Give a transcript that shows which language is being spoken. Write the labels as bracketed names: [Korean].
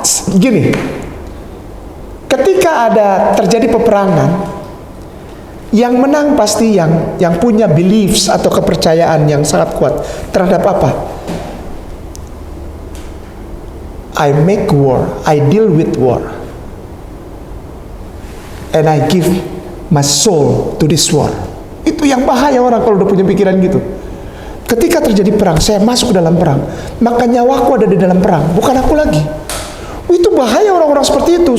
[Indonesian] Gini, ketika ada terjadi peperangan, yang menang pasti yang punya beliefs atau kepercayaan yang sangat kuat terhadap apa? [English] I make war, I deal with war, and I give my soul to this war. [Indonesian] Itu yang bahaya orang kalau udah punya pikiran gitu. Ketika terjadi perang, saya masuk ke dalam perang, maka nyawaku ada di dalam perang, bukan aku lagi. Itu bahaya orang-orang seperti itu.